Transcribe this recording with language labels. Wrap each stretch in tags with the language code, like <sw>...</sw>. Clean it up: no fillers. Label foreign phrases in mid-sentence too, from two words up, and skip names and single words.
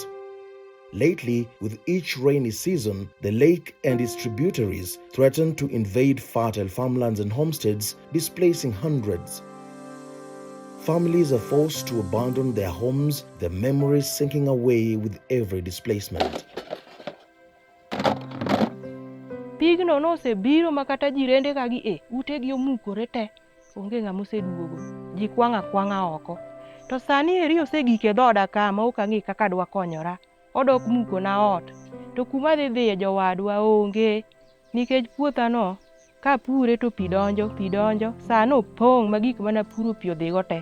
<en>Lately, with each rainy season, the lake and its tributaries threaten to invade fertile farmlands and homesteads, displacing hundreds. Families are forced to abandon their homes, their memories sinking away with every displacement.</en> <luo>Pigno nosebiro makata jirende kagi utegi omukore te, onge ng'ama oseduogo, ji kwang'a kwang'a oko. To sani eri osegike dhoda kama ok ang'e kaka dwa konyora, odok muko na ot, to kuma dhi jowadwa onge, nikech puothano ka pure to pi donjo, sano opong' ma gik mana puro pi odhigo te.</luo>